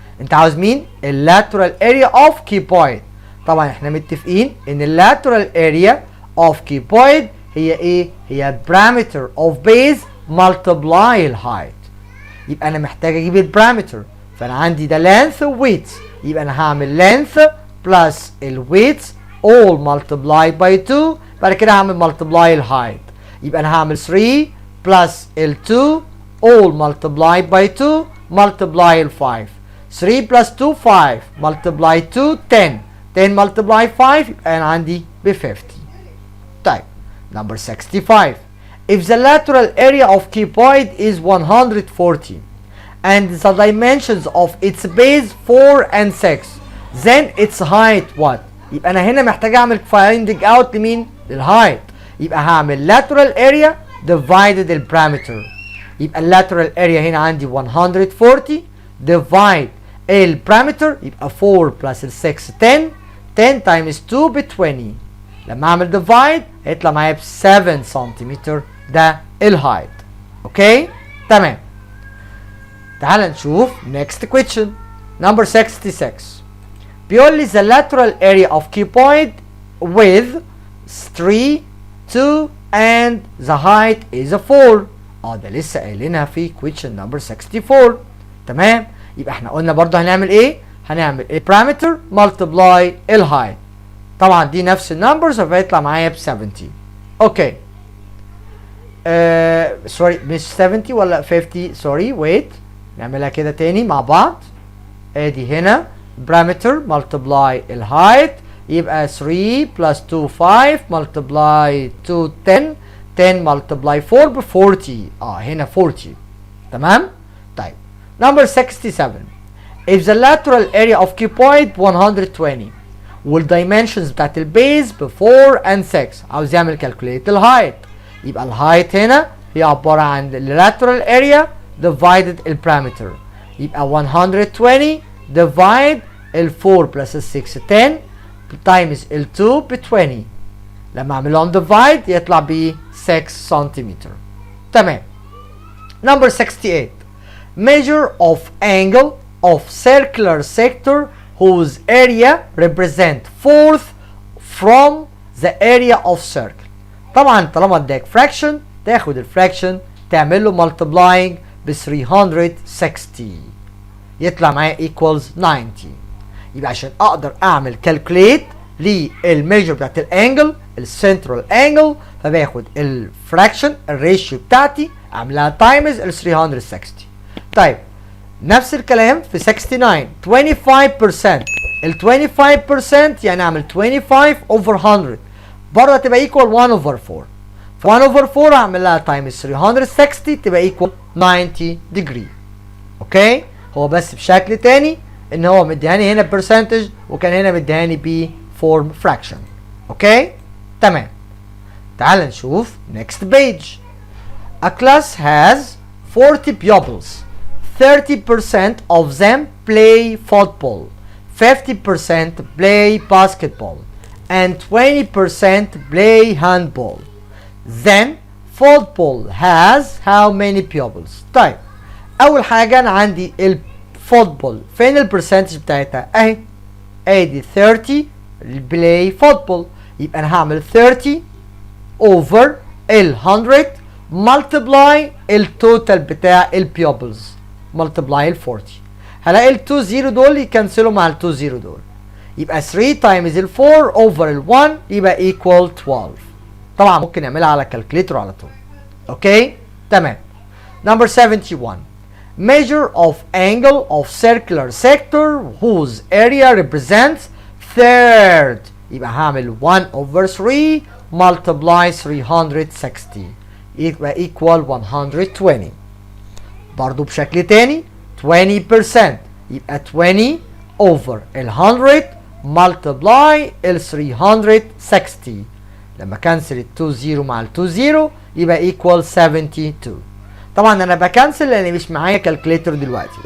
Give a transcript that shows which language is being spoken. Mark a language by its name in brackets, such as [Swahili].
[Arabic] انت عاوز مين؟ اللاترال اريا اوف كيبويد. طبعا احنا متفقين ان اللاترال اريا اوف كيبويد هي ايه؟ هي [English] parameter of base multiply [Arabic] الهايت. يبقى انا محتاج اجيب البارامتر، فانا عندي ده length و width، يبقى انا هعمل length plus ال width [English] all multiply by 2، [Arabic] بعد كده هعمل multiply الهايت، يبقى انا هعمل 3 plus ال 2 [English] all multiplied by 2 multiply ال 5. 3 plus 2 5 multiply 2 10. [Arabic] 10 multiply 5 يبقى انا عندي ب 50. طيب number 65. [English] If the lateral area of cuboid is 140 and the dimensions of its base 4 and 6 then its height what؟ [Arabic] يبقى انا هنا محتاج اعمل finding out لمين؟ للهايت. يبقى هعمل lateral area divided البارامتر. يبقى lateral area هنا عندي 140 divide البارامتر يبقى 4 plus ال 6 10. 10 times 2 ب 20. لما اعمل ديفايد هيطلع معايا ب 7 سنتيمتر ده الهايت. اوكي تمام. تعال نشوف next question number 66. بيقول لي [English] the lateral area of cuboid with 3 2 and the height is a 4. [Arabic] ده لسه قايلينها في question number 64. تمام. يبقى احنا قلنا برضه هنعمل ايه؟ هنعمل البارامتر multiply الهايت. طبعا دي نفس النمبرز فهيطلع معايا ب 70. اوكي سوري مش 70 ولا 50 سوري ويت نعملها كده تاني مع بعض. ادي هنا بارامتر multiply الهايت يبقى 3 plus 2 5 multiply 2 10. 10 multiply 4 ب 40. هنا 40. تمام. طيب number 67. [English] if the lateral area of cuboid 120 والdimensions [Arabic] بتاعت البيز ب [English] 4 and 6 [Arabic] عاوز يعمل [English] calculate الهايت. [Arabic] يبقى الهايت هنا هي عبارة عن lateral area divided البارامتر. يبقى 120 divide ال 4 plus ال 6 10 times ال 2 ب 20. لما اعملهم divide يطلع ب 6 سنتيمتر. تمام. number 68. [English] measure of angle of circular sector whose area represent fourth from the area of circle. [Arabic] طبعا طالما اداك fraction تاخد الفراكشن تعمل له multiplying ب 360 يطلع معايا equals 90. يبقى عشان اقدر اعمل calculate للميجر بتاعت الانجل السنترال انجل فباخد الفراكشن الريشيو بتاعتي اعملها تايمز ال 360. طيب نفس الكلام في 69 25%. ال 25% يعني اعمل 25 over 100 برضه تبقى equal 1 over 4. ف 1 over 4 اعمل لها times 360 تبقى equal 90 degree. اوكي هو بس بشكل تاني ان هو مديهاني هنا percentage وكان هنا مديهاني ب form fraction. اوكي تمام. تعال نشوف next page. [English] A class has 40 pupils. 30% of them play football, 50% play basketball, and 20% play handball. Then football has how many pupils؟ [Arabic] طيب أول حاجة أنا عندي الفوتبول فين البرسنتج بتاعتها؟ أهي أدي 30 play football يبقى أنا هعمل 30 over ال 100 multiply التوتال بتاع البيوبلز multiply ال 40. هلاقي ال 2 0 دول يكنسلوا مع ال 2 0 دول يبقى 3 times ال 4 over ال 1 يبقى equal 12. طبعا ممكن نعملها على كالكوليتر على طول. اوكي تمام. number 71. [English] measure of angle of circular sector whose area represents third [Arabic] يبقى هعمل [English] 1 over 3 multiply 360 يبقى equal 120. [Arabic] برضو بشكل تاني 20% يبقى 20 over ال 100 multiply ال 360 لما كنسل ال 2 0 مع ال 2 0 يبقى equal 72. طبعا انا بكنسل لان مش معايا كالكوليتر دلوقتي.